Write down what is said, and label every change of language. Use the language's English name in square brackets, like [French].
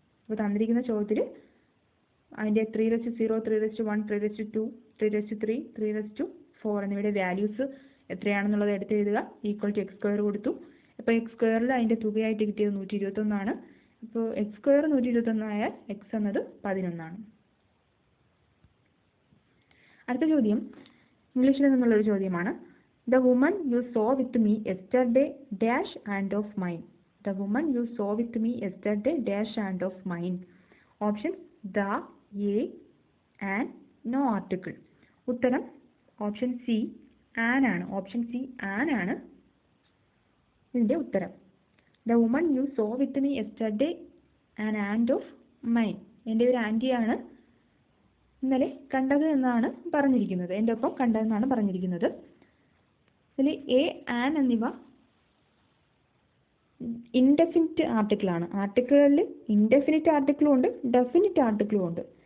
[Malayalam] അപ്പോൾ തന്നിരിക്കുന്ന ചോദ്യത്തിൽ അതിൻ്റെ 3/0, 3/1, 3/2, 3/3, 3/4 എന്നിവയുടെ വാല്യൂസ് എത്രയാണെന്നുള്ളത് എടുത്ത് എഴുതുക. ഈക്വൽ ടു x² കൊടുത്തു. അപ്പോൾ x² അതിൻ്റെ തുകയായിട്ട് കിട്ടിയത് 121 ആണ്. അപ്പോൾ x² 121 ആയാൽ x എന്നത് 11 ആണ്. അടുത്ത ചോദ്യം ഇംഗ്ലീഷിൽ നിന്നുള്ളൊരു ചോദ്യമാണ്. [English] The woman you saw with me yesterday dash and of mine. The woman you saw with me yesterday dash and of mine. Options the, a, and, no article. [Malayalam] ഉത്തരം ഓപ്ഷൻ സി ആൻ ആണ്. Option C an ആണ് ഇതിൻ്റെ ഉത്തരം. [English] The woman you saw with me yesterday and of mine. [Malayalam] എൻ്റെ ഒരു ആൻറ്റിയാണ് ഇന്നലെ കണ്ടത് എന്നാണ് പറഞ്ഞിരിക്കുന്നത്. എൻ്റെ ഒപ്പം കണ്ടതെന്നാണ് പറഞ്ഞിരിക്കുന്നത്. ഇതിൽ എ, ആൻ എന്നിവ ഇൻഡെഫിനിറ്റ് ആർട്ടിക്കിളാണ്. ആർട്ടിക്കിളിൽ ഇൻഡെഫിനിറ്റ് ആർട്ടിക്കിളും ഉണ്ട്, ഡെഫിനിറ്റ് ആർട്ടിക്കിളും ഉണ്ട്.